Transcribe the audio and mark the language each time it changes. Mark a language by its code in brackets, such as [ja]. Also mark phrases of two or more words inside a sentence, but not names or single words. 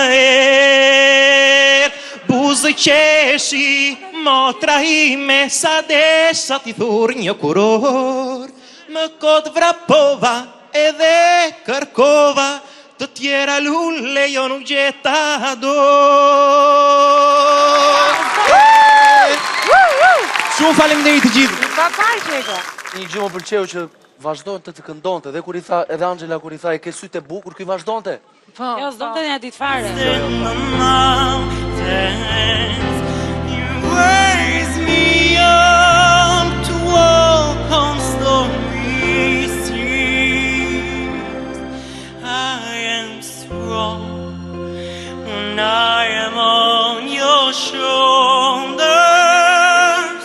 [sq] buzë qeshi, motra ime sa desha ti thur një kuror, më kod vrapova edhe kërkova, të tjera lule jo nuk gjeta dorë. Shumë faleminderit të gjithë. Një gjë më pëlqeu që vazhdonte të këndonte dhe kur i tha edhe Angela kur i tha e ke sytë e bukur, ky vazhdonte. Po. Jo, s'donte një ditë fare. [en] You raise me up to walk on stormy seas. I am strong when I am on your shoulders.